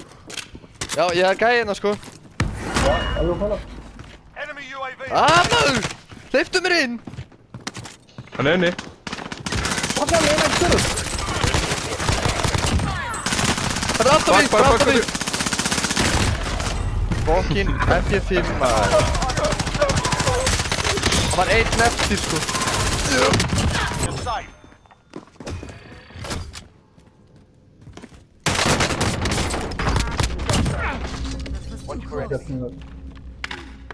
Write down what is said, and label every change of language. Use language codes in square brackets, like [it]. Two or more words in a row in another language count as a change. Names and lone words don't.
[is] Já, ég er gæði hérna sko. [sv] Hallå, kolla. [en] Enemy UAV. [is] Maður! Hleyptu mér inn! Hann er inni. [sv] Vad fan är det här? [is] Það er aftan mig, Bak. mig! Fokkin F5 maður. Það var einn eftir sko. [en] You're safe. [sv] Jättesnyggt.